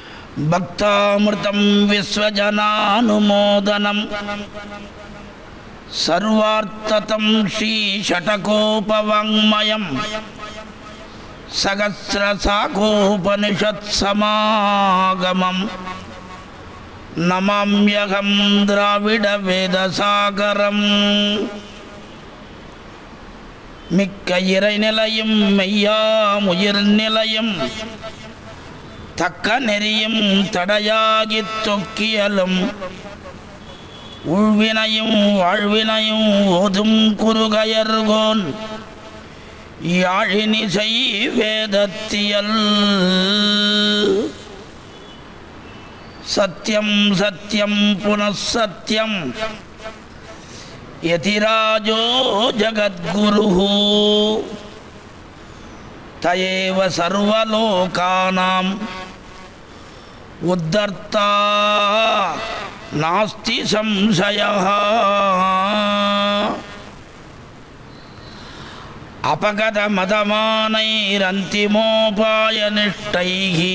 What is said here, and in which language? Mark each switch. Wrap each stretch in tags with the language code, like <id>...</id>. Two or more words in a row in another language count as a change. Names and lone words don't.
<sa>भक्तामृतं विश्वजनानुमोदनं सर्वार्थतं श्रीषटकोपवाङ्मयं सहस्रशाखोपनिषत्समागमं नमाम्यहं द्राविडवेदसागरम्</sa> <ta>மிக்க இறைநிலையும் மெய்யாமுயிர் நிலையும் தக்க நெறியும் தடையாகித் தொக்கியலும் உள்வினையும் வாழ்வினையும் ஓதும் குறுகயர்கோன் யாழினிசை வேதத்தியல்</ta> <sa>सत्यं सत्यं पुनःसत्यं यतिराजो जगद्गुरुः तयेव सर्वलोकानां उद्धर्ता नास्ति संशयः अपगतमदमानैरन्तिमोपायनिष्टैः</sa>